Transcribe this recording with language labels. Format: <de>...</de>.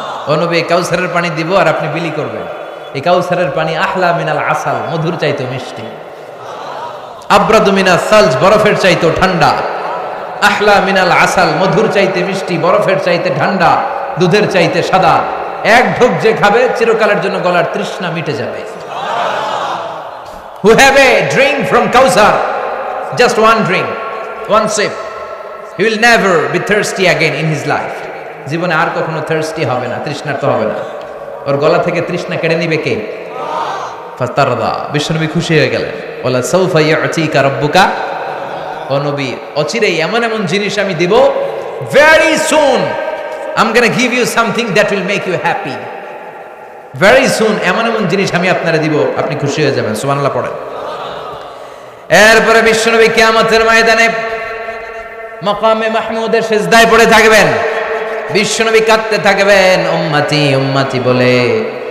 <bn>ও নবী, কাউসারের পানি দিব আর আপনি বিলি করবেন। এই কাউসারের পানি</bn> <ar>আহলা মিনাল আসাল,</ar> <bn>মধুর চাইতে মিষ্টি।</bn> <ar>আব্রাদু মিনাস সালজ,</ar> <bn>বরফের চাইতে ঠান্ডা।</bn> <ar>আহলা মিনাল আসাল,</ar> <bn>মধুর চাইতে মিষ্টি, বরফের চাইতে ঠান্ডা, দুধের চাইতে সাদা। এক ঢোক যে খাবে চিরকালের জন্য গলার তৃষ্ণা মিটে যাবে।</bn> <en>Who have a drink from Kausar, just one drink, one sip, he will never be thirsty again in his life.</en> <bn>জীবনে আর কখনো থার্স্টি হবে না, তৃষ্ণার্ত হবে না। ওর গলা থেকে তৃষ্ণা কেড়ে নিবে কে? ফাতারদা, বিশ্বনবী খুশি হয়ে গেলেন।</bn> <ar>ওয়ালা সাউফা ইয়াতিকা রাব্বুকা,</ar> <bn>ও নবী, অচিরেই এমন এমন জিনিস আমি দিব,</bn> <en>very soon I'm going to give you something that will make you happy. very soon</en> <bn>এমন এমন জিনিস আমি আপনারে দিব, আপনি খুশি হয়ে যাবেন। সুবহানাল্লাহ পড়েন। এরপরে বিশ্বনবী কিয়ামতের ময়দানে মাকামে মাহমুদের সিজদায় পড়ে থাকবেন। বিশ্বনবী কাঁদতে থাকবেন, উম্মতি উম্মতি বলে।</bn>